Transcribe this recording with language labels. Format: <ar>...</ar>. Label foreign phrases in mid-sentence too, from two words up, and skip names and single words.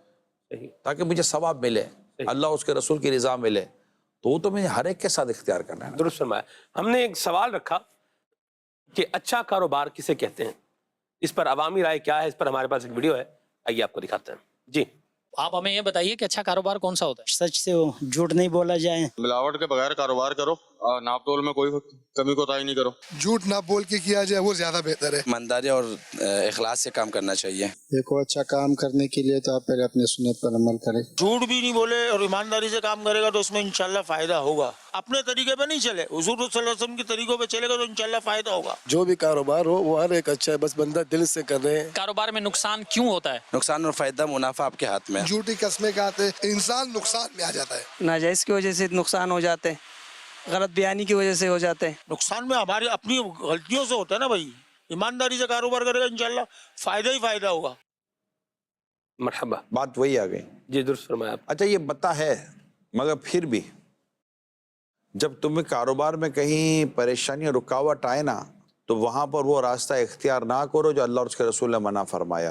<ur>تاکہ مجھے ثواب ملے, اللہ اس کے رسول کی رضا ملے. تو وہ تو مجھے ہر ایک کے ساتھ اختیار کرنا ہے. درست فرمایا. ہم نے ایک سوال رکھا کہ اچھا کاروبار کسے کہتے ہیں, اس پر عوامی رائے کیا ہے؟ اس پر ہمارے پاس ایک ویڈیو ہے, آئیے آپ کو دکھاتے ہیں. جی آپ ہمیں یہ بتائیے کہ اچھا کاروبار کون سا ہوتا ہے؟ سچ سے ہو، جھوٹ نہیں بولا جائے, ملاوٹ کے بغیر کاروبار کرو اور ناپ تول میں کوئی کمی کوتاہی نہیں کرو. جھوٹ نہ بول کے کیا جائے وہ زیادہ بہتر ہے. ایمانداری اور اخلاص سے کام کرنا چاہیے. دیکھو اچھا کام کرنے کے لیے تو آپ پہلے اپنے سنت پر عمل کریں. جھوٹ بھی نہیں بولے اور ایمانداری سے کام کرے گا تو اس میں انشاءاللہ فائدہ ہوگا. اپنے طریقے پہ نہیں چلے, حضور صلی اللہ علیہ وسلم کے طریقوں پہ چلے گا تو انشاءاللہ فائدہ ہوگا. جو بھی کاروبار ہو وہ ہر ایک اچھا ہے, بس بندہ دل سے کر رہے ہیں. کاروبار میں نقصان کیوں ہوتا ہے؟ نقصان اور فائدہ منافع آپ کے ہاتھ میں ہے. جھوٹی قسمیں کھاتے انسان نقصان میں آ جاتا ہے. ناجائز کی وجہ سے نقصان ہو جاتے ہیں، غلط بیانی کی وجہ سے ہو جاتے ہیں. نقصان میں ہماری اپنی غلطیوں سے ہوتا ہے نا بھائی. ایمانداری سے کاروبار کرے گا انشاءاللہ فائدہ ہی فائدہ ہوگا. مرحبا. بات وہی آ گئی. جی درست فرمایا آپ. اچھا یہ بتا ہے, مگر پھر بھی جب تمہیں کاروبار میں کہیں پریشانی اور رکاوٹ آئے نا, تو وہاں پر وہ راستہ اختیار نہ کرو جو اللہ اور اس کے رسول نے منع فرمایا.</ur>